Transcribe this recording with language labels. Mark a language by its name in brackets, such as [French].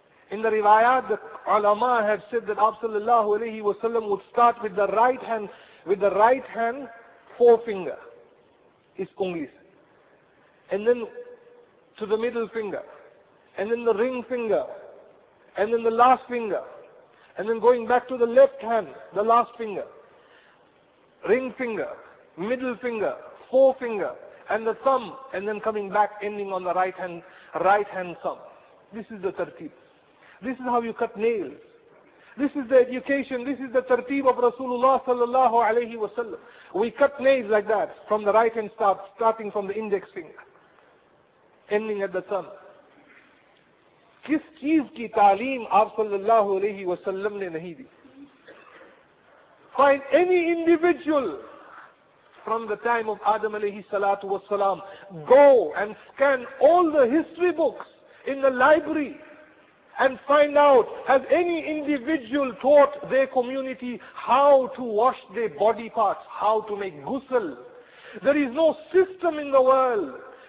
[English] In the riwayat, the ulama have said that Aap sallallahu alayhi wa sallam would start with the right hand forefinger, his unglis, and then to the middle finger, and then the ring finger, and then the last finger, and then going back to the left hand, the last finger, ring finger, middle finger, forefinger, and the thumb, and then coming back, ending on the right hand thumb. This is the tartib. This is how you cut nails. This is the education. This is the tartib of Rasulullah sallallahu alayhi wa sallam. We cut nails like that, from the right hand starting from the index finger, ending at the thumb. [Hindi] किस चीज की तालीम आप सल्लल्लाहु अलैहि वसल्लम ने नहीं दी? [English] Find any individual from the time of Adam alayhi salatu wasalam, go and scan all the history books in the library and find out, has any individual taught their community how to wash their body parts, how to make ghusl? There is no system in the world